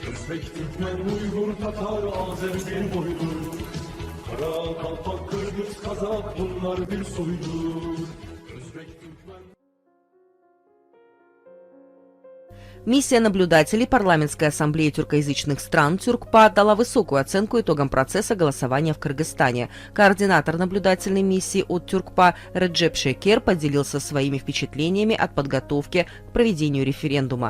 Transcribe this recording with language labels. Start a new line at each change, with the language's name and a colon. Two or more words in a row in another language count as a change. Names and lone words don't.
Turkish: Özbek, Türkmen, Uygur, Tatar, Azer bir boydur. Kara, Kalpak, Kırgız, Kazak bunlar bir soydur. Özbek, Türkmen...
Russian: Миссия наблюдателей Парламентской ассамблеи тюркоязычных стран Тюркпа дала высокую оценку итогам процесса голосования в Кыргызстане. Координатор наблюдательной миссии от Тюркпа Реджеп Шекер поделился своими впечатлениями от подготовки к проведению референдума.